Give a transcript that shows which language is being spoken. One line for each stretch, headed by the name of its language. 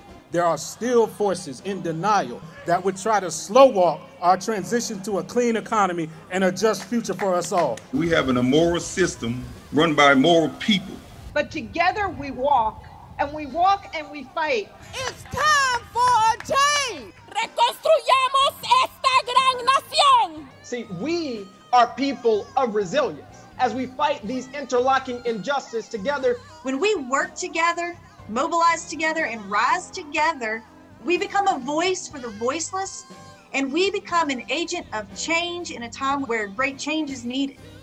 English: There are still forces in denial that would try to slow walk our transition to a clean economy and a just future for us all. We have an immoral system run by immoral people. But together we walk, and we walk and we fight. It's time for a change.
Spanish: Reconstruyamos esta gran nación.
English: See, we are people of resilience. As we fight these interlocking injustices together. When we work together, mobilize together, and rise together, we become a voice for the voiceless, and we become an agent of change in a time where great change is needed.